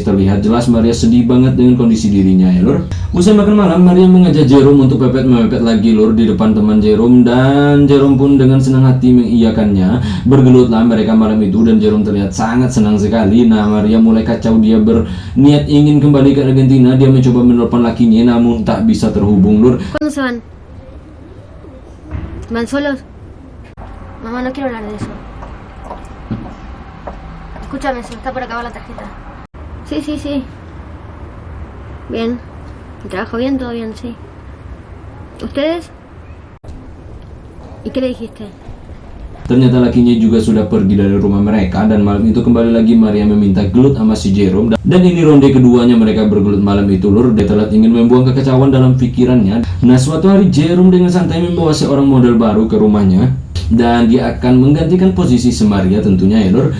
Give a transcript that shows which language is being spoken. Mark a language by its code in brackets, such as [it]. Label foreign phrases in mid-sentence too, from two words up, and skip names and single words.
[id] Terlihat jelas Maria sedih banget dengan kondisi dirinya ya lur. Usai makan malam, Maria mengajak Jerome untuk mepet lagi lur di depan teman Jerome, dan Jerome pun dengan senang hati mengiyakannya. Bergelutlah mereka malam itu dan Jerome terlihat sangat senang sekali. Nah, Maria mulai kacau. Dia berniat ingin kembali ke Argentina. Dia mencoba menelpon lakinya namun tak bisa terhubung lur. [es] ¿Cuándo se van? ¿Van solos? Mamá, no quiero hablar de eso. Escúchame, se me está por acabar la tarjeta. Sí, sí, sí. Bien. ¿El trabajo bien? ¿Todo bien? Sí. ¿Ustedes? ¿Y qué le dijiste? [id] Ternyata lakinya juga sudah pergi dari rumah mereka, dan malam itu kembali lagi Maria meminta gelut sama si Jerome, dan ini ronde keduanya mereka bergelut malam itu lur. Dia telah ingin membuang kekacauan dalam pikirannya. Nah, suatu hari Jerome dengan santai membawa seorang model baru ke rumahnya, dan dia akan menggantikan posisi si Maria tentunya ya lur.